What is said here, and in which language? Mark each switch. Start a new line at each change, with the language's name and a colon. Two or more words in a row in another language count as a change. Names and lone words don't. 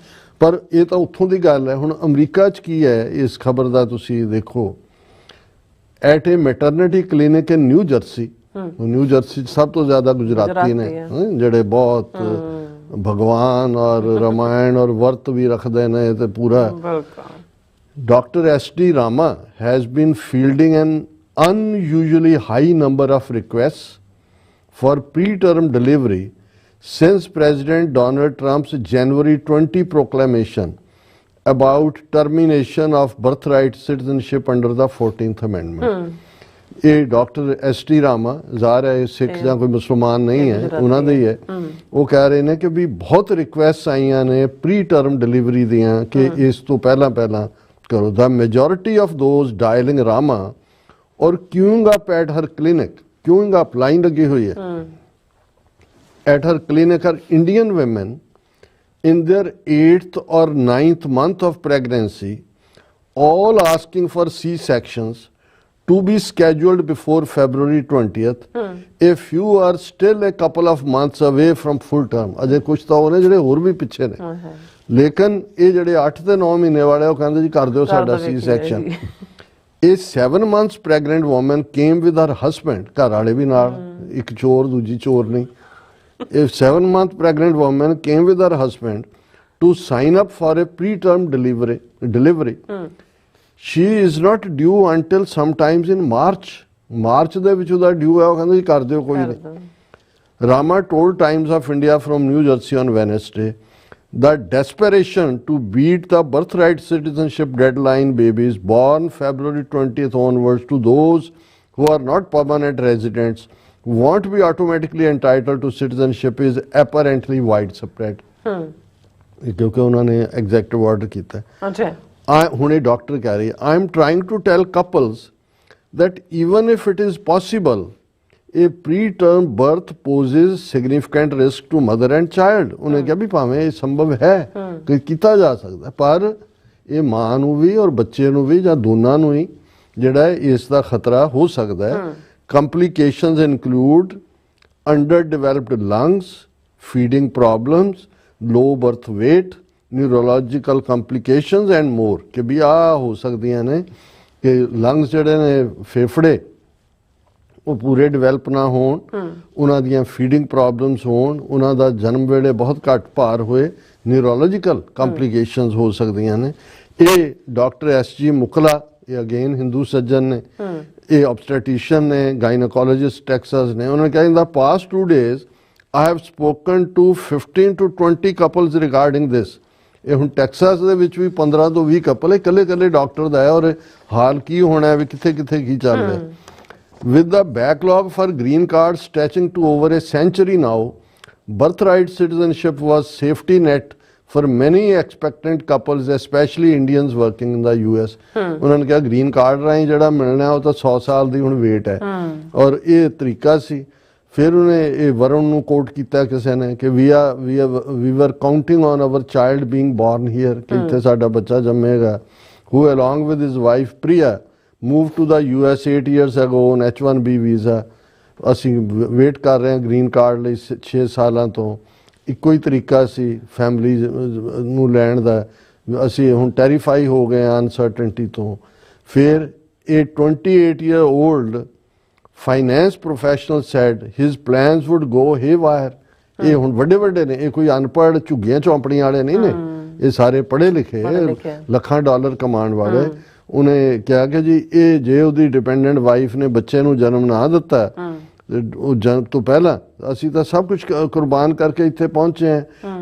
Punjabi: ਪਰ ਇਹ ਤਾਂ ਉੱਥੋਂ ਦੀ ਗੱਲ ਹੈ। ਹੁਣ ਅਮਰੀਕਾ 'ਚ ਕੀ ਹੈ ਇਸ ਖਬਰ ਦਾ ਤੁਸੀਂ ਦੇਖੋ।
English: at a maternity clinic in New Jersey,
Punjabi: ਨਿਊ ਜਰਸੀ 'ਚ ਸਭ ਤੋਂ ਜ਼ਿਆਦਾ ਗੁਜਰਾਤੀ ਨੇ ਜਿਹੜੇ ਬਹੁਤ ਭਗਵਾਨ ਔਰ ਰਾਮਾਇਣ ਔਰ ਵਰਤ ਵੀ ਰੱਖਦੇ ਨੇ ਤੇ ਪੂਰਾ।
English: ਡਾਕਟਰ SD Rama has been fielding an unusually high number of requests for preterm delivery since President Donald Trump's January 20 proclamation about termination of birthright citizenship under the 14th Amendment.
Punjabi: ਇਹ ਡਾਕਟਰ SD Rama ਜ਼ਾਹਰ ਹੈ ਸਿੱਖ ਜਾਂ ਕੋਈ ਮੁਸਲਮਾਨ ਨਹੀਂ ਹੈ, ਉਹਨਾਂ ਦੇ ਹੀ ਹੈ। ਉਹ ਕਹਿ ਰਹੇ ਨੇ ਕਿ ਵੀ ਬਹੁਤ ਰਿਕੁਐਸਟ ਆਈਆਂ ਨੇ
English: pre term delivery
Punjabi: ਦੀਆਂ ਕਿ ਇਸ ਤੋਂ ਪਹਿਲਾਂ ਕਰੋ।
English: The majority of those dialing Rama or queuing up at her clinic, queuing up line
Punjabi: ਲੱਗੀ ਹੋਈ ਹੈ
English: at her clinic are Indian women in their 8th or 9th month of pregnancy, all asking for C-sections to be scheduled before February 20th if you are still a couple of months away from full term।
Punjabi: ਅਜੇ ਕੁਝ ਤਾਂ ਉਹਨੇ ਜਿਹੜੇ ਹੋਰ ਵੀ ਪਿੱਛੇ ਨੇ, ਲੇਕਿਨ ਇਹ ਜਿਹੜੇ 8 ਤੇ 9 ਮਹੀਨੇ ਵਾਲੇ ਉਹ ਕਹਿੰਦੇ ਜੀ ਕਰ ਦਿਓ ਸਾਡਾ ਸੀ ਸੈਕਸ਼ਨ।
English: ਇਹ 7 months pregnant woman came with her husband,
Punjabi: ਘਰ ਵਾਲੇ ਵੀ ਨਾਲ, ਇੱਕ ਚੋਰ ਦੂਜੀ ਚੋਰ ਨਹੀਂ।
English: ਇਹ 7 month pregnant woman came with her husband to sign up for a preterm delivery. She is not due until sometimes in March
Punjabi: ਦੇ ਵਿੱਚ ਉਹਦਾ ਡਿਊ ਹੈ। ਉਹ ਕਹਿੰਦੇ ਜੀ ਕਰ ਦਿਓ ਕੋਈ ਨਹੀਂ।
English: Rama told Times of India from New Jersey on Wednesday that desperation to beat the birthright citizenship deadline babies born February 20th onwards to those who are not permanent residents won't be automatically entitled to citizenship is apparently widespread।
Punjabi: ਕਿਉਂਕਿ ਉਹਨਾਂ ਨੇ
English: executive order
Punjabi: ਕੀਤਾ। ਹੁਣ ਇਹ ਡਾਕਟਰ ਕਹਿ ਰਹੀ
English: I am trying to tell couples that even if it is possible, a preterm birth poses significant risk to mother and child।
Punjabi: ਉਹਨੇ ਕਿਹਾ ਵੀ ਭਾਵੇਂ ਇਹ ਸੰਭਵ ਹੈ ਕਿ ਕੀਤਾ ਜਾ ਸਕਦਾ, ਪਰ ਇਹ ਮਾਂ ਨੂੰ ਵੀ ਔਰ ਬੱਚੇ ਨੂੰ ਵੀ ਜਾਂ ਦੋਨਾਂ ਨੂੰ ਹੀ ਜਿਹੜਾ ਇਸ ਦਾ ਖਤਰਾ ਹੋ ਸਕਦਾ ਹੈ।
English: Complications include underdeveloped lungs, feeding problems, low birth weight, neurological complications and more.
Punjabi: ਕਿ ਵੀ ਆਹ ਹੋ ਸਕਦੀਆਂ ਨੇ ਕਿ ਲੰਗਸ ਜਿਹੜੇ ਨੇ ਫੇਫੜੇ ਉਹ ਪੂਰੇ ਡਿਵੈਲਪ ਨਾ ਹੋਣ, ਉਹਨਾਂ ਦੀਆਂ
English: feeding problems
Punjabi: ਹੋਣ, ਉਹਨਾਂ ਦਾ ਜਨਮ ਵੇਲੇ ਬਹੁਤ ਘੱਟ ਭਾਰ ਹੋਏ, ਨਿਊਰੋਲੋਜੀਕਲ ਕੰਪਲੀਕੇਸ਼ਨਸ ਹੋ ਸਕਦੀਆਂ ਨੇ। ਇਹ ਡਾਕਟਰ SG ਮੁਕਲਾ, ਇਹ ਅਗੇਨ ਹਿੰਦੂ ਸੱਜਣ ਨੇ, ਇਹ ਆਬਸਟੈਟਿਸ਼ੀਅਨ ਨੇ, ਗਾਇਨੋਕੋਲੋਜਿਸਟ ਟੈਕਸਾਸ ਨੇ। ਉਹਨਾਂ ਨੇ ਕਿਹਾ
English: in the past 2 days I have spoken to 15 to 20 couples regarding this।
Punjabi: ਇਹ ਹੁਣ ਟੈਕਸਾਸ ਦੇ ਵਿੱਚ ਵੀ 15 ਤੋਂ 20 ਕਪਲ ਇਕੱਲੇ ਡਾਕਟਰ ਦਾ ਹੈ ਔਰ ਹਾਲ ਕੀ ਹੋਣਾ ਵੀ ਕਿੱਥੇ ਕੀ ਚੱਲ ਰਿਹਾ।
English: With the backlog for green cards stretching to over a century now, birthright citizenship was safety net for many expectant couples, especially Indians working in the US।
Punjabi: ਉਹਨਾਂ ਨੇ ਕਿਹਾ
English: green card
Punjabi: ਰਾਹੀਂ ਜਿਹੜਾ ਮਿਲਣਾ ਉਹ ਤਾਂ 100 ਸਾਲ ਦੀ ਹੁਣ ਵੇਟ ਹੈ ਔਰ ਇਹ ਤਰੀਕਾ ਸੀ। ਫਿਰ ਉਹਨੇ ਇਹ ਵਰੁਣ ਨੂੰ ਕੋਟ ਕੀਤਾ ਕਿਸੇ ਨੇ ਕਿ
English: we were counting on our child being born here,
Punjabi: ਕਿ ਇੱਥੇ ਸਾਡਾ ਬੱਚਾ ਜੰਮੇਗਾ।
English: who along with his wife Priya moved to the US 8 years ago on H1B visa।
Punjabi: ਅਸੀਂ ਵੇਟ ਕਰ ਰਹੇ ਹਾਂ
English: green card
Punjabi: ਲਈ 6 ਸਾਲਾਂ ਤੋਂ। ਇੱਕੋ ਹੀ ਤਰੀਕਾ ਸੀ ਫੈਮਿਲੀ ਨੂੰ ਲੈਣ ਦਾ। ਅਸੀਂ ਹੁਣ ਟੈਰੀਫਾਈ ਹੋ ਗਏ ਹਾਂ ਅਨਸਰਟਨਟੀ ਤੋਂ। ਫਿਰ ਇਹ
English: 28 year old finance professional said his plans would go haywire।
Punjabi: ਇਹ ਹੁਣ ਵੱਡੇ ਨੇ, ਇਹ ਕੋਈ ਅਨਪੜ੍ਹ ਝੁੱਗੀਆਂ ਚੌਂਪੜੀਆਂ ਵਾਲੇ ਨਹੀਂ ਨੇ, ਇਹ ਸਾਰੇ ਪੜ੍ਹੇ ਲਿਖੇ ਲੱਖਾਂ ਡਾਲਰ ਕਮਾਉਣ ਵਾਲੇ। ਉਹਨੇ ਕਿਹਾ ਕਿ ਜੀ ਇਹ ਜੇ ਉਹਦੀ
English: dependent wife
Punjabi: ਨੇ ਬੱਚੇ ਨੂੰ ਜਨਮ ਨਾ ਦਿੱਤਾ ਉਹ ਜਨਮ ਤੋਂ ਪਹਿਲਾਂ ਅਸੀਂ ਤਾਂ ਸਭ ਕੁਝ ਕੁਰਬਾਨ ਕਰਕੇ ਇੱਥੇ ਪਹੁੰਚੇ ਹਾਂ।